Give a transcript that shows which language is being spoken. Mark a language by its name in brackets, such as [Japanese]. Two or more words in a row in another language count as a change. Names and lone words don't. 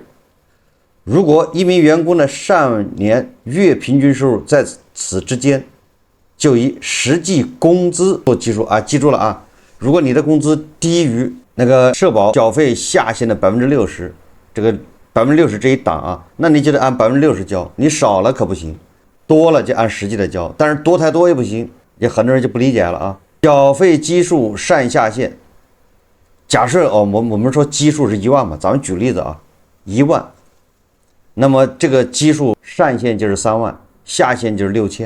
[Chinese] 如果一名員工的上年月平均收入在此之間，就以實際工資做基數記住了如果你的工資低於那個社保繳費下限的60%，這個60%這一檔那你就得按60%交，你少了可不行，多了就按實際的交，但是多太多也不行，也很多人就不理解了繳費基數上下限，假設我們說基數是1萬嘛，咱們舉例子1萬，那麼這個基數上限就是3萬，下限就是6000。